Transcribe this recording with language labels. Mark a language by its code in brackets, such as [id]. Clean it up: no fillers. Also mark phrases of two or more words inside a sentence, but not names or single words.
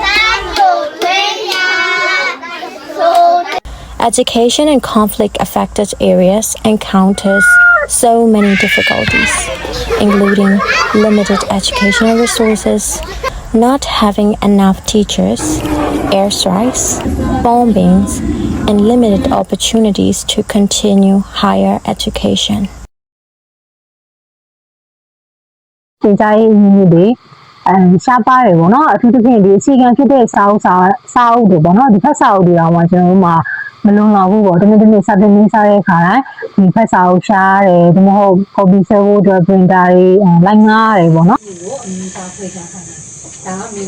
[en] Education in conflict-affected areas encounters so many difficulties, including limited educational resources, not having enough teachers, airstrikes, bombings, and limited opportunities to continue higher education. [my] တင်ကြရေးမျိုးတွေရှားပါတယ်ပေါ့နော်အထူးသဖြင့်ဒီအခြေခံဖြစ်တဲ့စာအုပ်တွေပေါ့နော်ဒီဖက်စာအုပ်တွေတော့မှကျွန်တော်တို့မှာမလုံလောက်ဘူးပေါ့တမင်တမင်စာသင်ပေးစားတဲ့အခါတိုင်းဒီဖက်စာအုပ်ရှားတယ်ဒါမှမဟုတ် copy ဆွဲဖို့အတွက် printer တွေလိုက်ငားတယ်ပေါ့နော်ဒါ